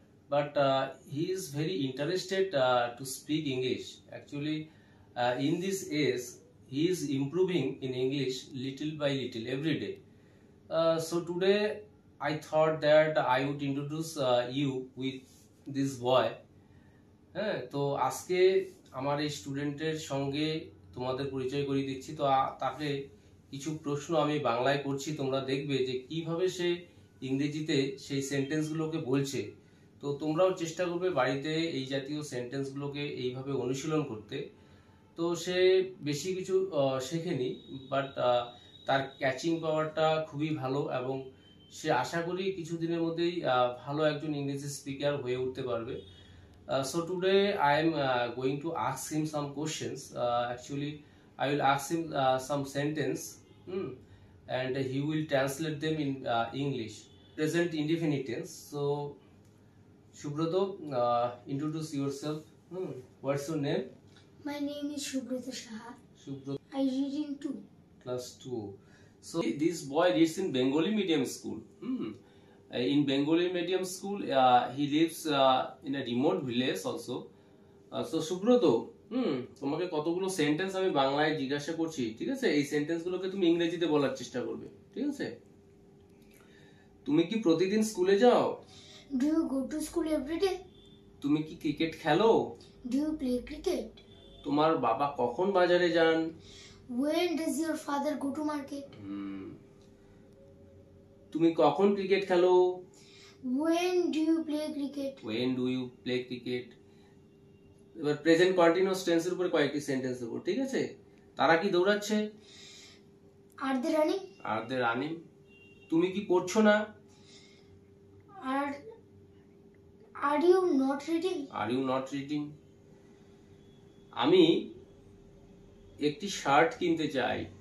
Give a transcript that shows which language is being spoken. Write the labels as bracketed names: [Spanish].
[English] But he is very interested to speak English. Actually, in this age, he is improving in English little by little every day. So today I thought that I would introduce you with this boy. [Bangla] হ্যাঁ, তো আজকে আমার এই স্টুডেন্টের সঙ্গে তোমাদের পরিচয় করিয়ে দিচ্ছি। তো তাকে কিছু প্রশ্ন আমি বাংলায় করছি, তোমরা দেখবে যে কিভাবে সে ইংরেজিতে সেই সেন্টেন্সগুলোকে বলছে। তো তোমরাও চেষ্টা করবে বাড়িতে এই জাতীয় সেন্টেন্সগুলোকে এইভাবে অনুশীলন করতে। তো সে বেশি কিছু শেখেনি, বাট তার ক্যাচিং পাওয়ারটা খুবই ভালো এবং সে আশা করি কিছুদিনের মধ্যেই ভালো একজন ইংরেজি স্পিকার হয়ে উঠতে পারবে। [English] So today I am going to ask him some questions. Actually, I will ask him some sentence, and he will translate them in English. Present indefinite tense. So, Shubroto, introduce yourself. What's your name? My name is Shubroto Saha. Shubroto. I read in 2. Class 2. So this boy reads in Bengali medium school. In Bengali medium school, he lives in a remote village also. [Bangla] So Shubroto, তোমাকে কতগুলো sentence আমি বাংলায় জিজ্ঞাসা করছি, ঠিক আছে? এই সেন্টেন্সগুলোকে তুমি ইংরেজিতে বলার চেষ্টা করবে, ঠিক আছে? তুমি কি প্রতিদিন স্কুলে যাও? [English] Do you go to school every day? [Bangla] তুমি কি ক্রিকেট খেলো? [English] Do you play cricket? [Bangla] তোমার বাবা কখন বাজারে যান? [English] When does your father go to market? [Bangla] তুমি কখন ক্রিকেট খেলো? [English] When do you play cricket? When do you play cricket? [Bangla] এবার প্রেজেন্ট কন্টিনিউয়াস টেন্সের উপরে কয়েকটি সেন্টেন্স দেবো, ঠিক আছে? তারা কি দৌড়াচ্ছে? [English] Are they running? Are they running? [Bangla] তুমি কি পড়ছো না? [English] Are you not reading? Are you not reading? [Bangla] আমি একটি শার্ট কিনতে চাই।